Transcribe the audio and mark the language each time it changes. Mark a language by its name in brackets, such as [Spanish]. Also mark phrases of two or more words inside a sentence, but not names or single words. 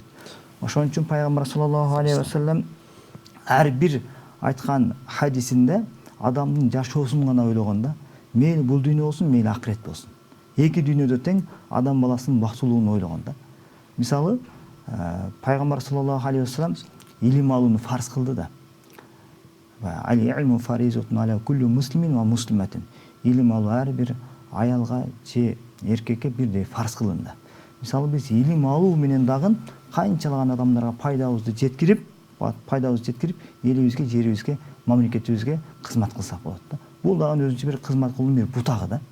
[Kyrgyz] Ошон үчүн пайгамбар [Arabic] صلى الله عليه وسلم [Kyrgyz] ар бир айткан хадисинде адамдын жашоосун гана ойлогон да. Мейли бул дүйнө болсун, мейли акырет болсун. Эки дүйнөдө тең адам баласынын бактылуулуну ойлогон да. Мисалы, пайгамбар [Arabic] صلى الله عليه وسلم [Kyrgyz] илим алууну фарз кылды да. [Arabic] العلم فريضة على كل مسلم ومسلمة. [Kyrgyz] Илим алуу ар бир аялга же эркекке бирдей фарз кылынды. Мисалы, биз илим алуу менен дагы канчалаган адамдарга пайдабызды жеткирип, элибизге, жерибизге, мамлекетибизге кызмат кылсак болот да. Бул дагы өзүнчө бир кызмат кылуунун бир бутагы да.